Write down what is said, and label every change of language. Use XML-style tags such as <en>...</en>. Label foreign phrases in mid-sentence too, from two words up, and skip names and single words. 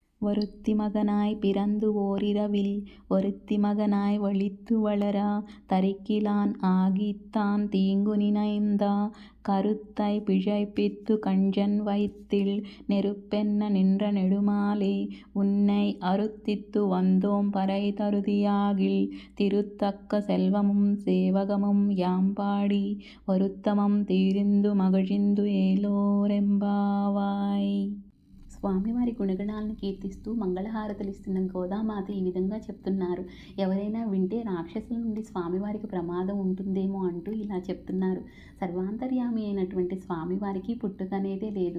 <ta>ஒருத்தி மகனாய் பிறந்து ஓரிரவில் ஒருத்தி மகனாய் ஒளித்து வளர தரிக்கிலான் ஆகித்தான் தீங்கு நினைந்தா கருத்தை பிழைப்பித்து கஞ்சன் வயித்தில் நெருப்பென்ன நின்ற நெடுமாலே உன்னை அருத்தித்து வந்தோம் பறை தருதியாகில் திருத்தக்க செல்வமும் சேவகமும் யாம்பாடி வருத்தமம் தீர்ந்து மகிழ்ந்து ஏலோர் எம்பாவாய்.</ta> <te>స్వామివారి గుణగణాలను కీర్తిస్తూ మంగళహారతులు ఇస్తున్న గోదామాత ఈ విధంగా చెప్తున్నారు. ఎవరైనా వింటే రాక్షసుల నుండి స్వామివారికి ప్రమాదం ఉంటుందేమో అంటూ ఇలా చెప్తున్నారు. సర్వాంతర్యామి అయినటువంటి స్వామివారికి పుట్టుకనేదే లేదు.</te>